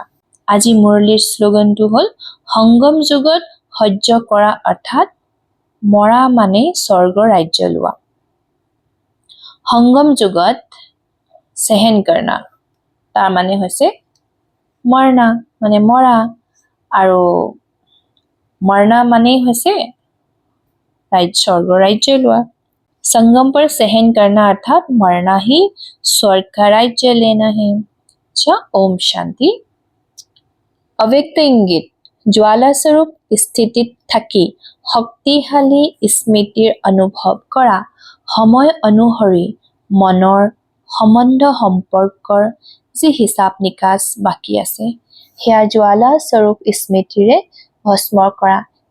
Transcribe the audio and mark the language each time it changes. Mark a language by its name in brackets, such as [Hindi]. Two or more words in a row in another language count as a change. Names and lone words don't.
[Assamese] আজি মুৰলীৰ শ্লোগানটো হ'ল সংগম যুগত সহ্য কৰা, অৰ্থাৎ মৰা মানে স্বৰ্গ ৰাজ্য লোৱা। সংগম যুগত [Hindi] सहन करना, [Assamese] তাৰ মানে হৈছে মৰনা মানে মৰা, আৰু মৰনা মানে হৈছে স্বৰ্গ ৰাজ্য লোৱা। [Hindi] संगम पर सहन करना अर्थात मरना ही स्वर्ग का राज्य लेना है। अच्छा, ओम शांति। [Assamese] अव्यक्त ইংগিত, জ্বালাস্বৰূপ স্থিতিত থাকি শক্তিশালী স্মৃতিৰ অনুভৱ কৰা, সময় অনুসৰি মনৰ সম্বন্ধ সম্পৰ্কৰ যি হিচাপ নিকাচ বাকী আছে সেয়া জ্বালাস্বৰূপ স্মৃতিৰে ভস্ম কৰা।